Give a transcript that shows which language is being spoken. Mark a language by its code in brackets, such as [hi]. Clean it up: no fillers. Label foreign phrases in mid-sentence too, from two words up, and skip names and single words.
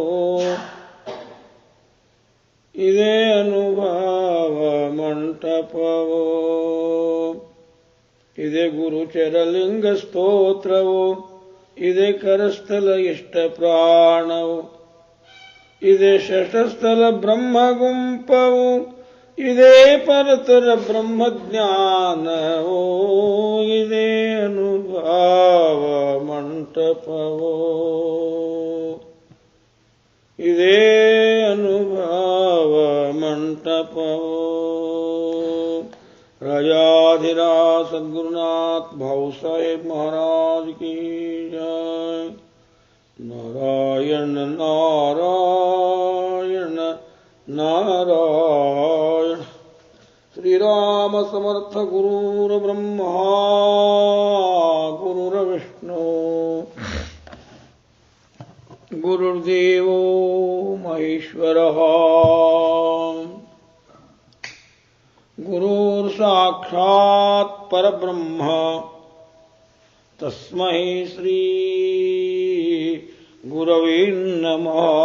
[kn] ಇದೇ ಅನುಭವ ಮಂಟಪವೋ ಇದೇ ಗುರುಚರಲಿಂಗ ಸ್ತೋತ್ರವು ಇದೇ ಕರಸ್ಥಲ ಇಷ್ಟ ಪ್ರಾಣವು ಇದೇ ಷಷ್ಠಸ್ಥಲ ಬ್ರಹ್ಮಗುಂಪವು ಇದೇ ಪರತರ ಬ್ರಹ್ಮಜ್ಞಾನವೋ ಇದೇ ಅನುಭವ ಮಂಟಪವೋ ಇದೇ ಅನುಭವ ಮಂಟಪವೋ [hi] राजाधिराज सद्गुरुनाथ भाऊ साहेब महाराज की जय। नारायण नारायण नारायण। [sa] श्री राम समर्थ गुरुर ब्रह्मा गुरुर विष्णु गुरुर्देवो महेश्वरः गुरुर् साक्षात् परब्रह्म तस्मै श्री गुरवे नमः।